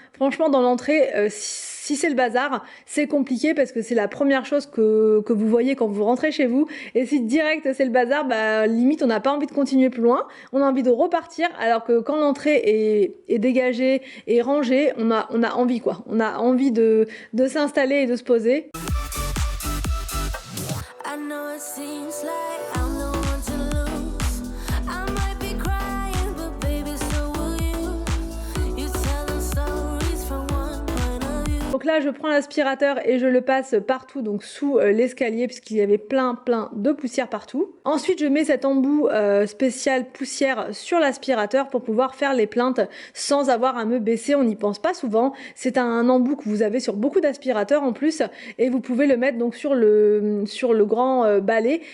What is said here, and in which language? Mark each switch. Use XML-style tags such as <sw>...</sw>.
<fr>Franchement, dans l'entrée, si c'est le bazar, c'est compliqué parce que c'est la première chose que vous voyez quand vous rentrez chez vous. Et si direct c'est le bazar, bah limite on n'a pas envie de continuer plus loin, on a envie de repartir. Alors que quand l'entrée est dégagée et rangée, on a envie quoi. On a envie de s'installer et de se poser.</fr> <en>I know it seems like I'm the one to lose. I might be crying, but baby, so will you. You tell them stories from one point of view.</en> <fr>Donc là, je prends l'aspirateur et je le passe partout, donc sous l'escalier, puisqu'il y avait plein de poussière partout. Ensuite, je mets cet embout spécial poussière sur l'aspirateur pour pouvoir faire les plaintes sans avoir à me baisser. On n'y pense pas souvent. C'est un embout que vous avez sur beaucoup d'aspirateurs en plus, et vous pouvez le mettre donc sur le grand balai.</fr>